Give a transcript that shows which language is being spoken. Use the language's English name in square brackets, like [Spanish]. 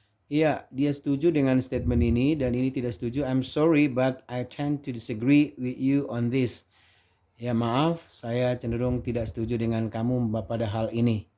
[Indonesian] Iya, dia setuju dengan statement ini dan ini tidak setuju. [English] I'm sorry but I tend to disagree with you on this. [Indonesian] Ya, maaf, saya cenderung tidak setuju dengan kamu pada hal ini.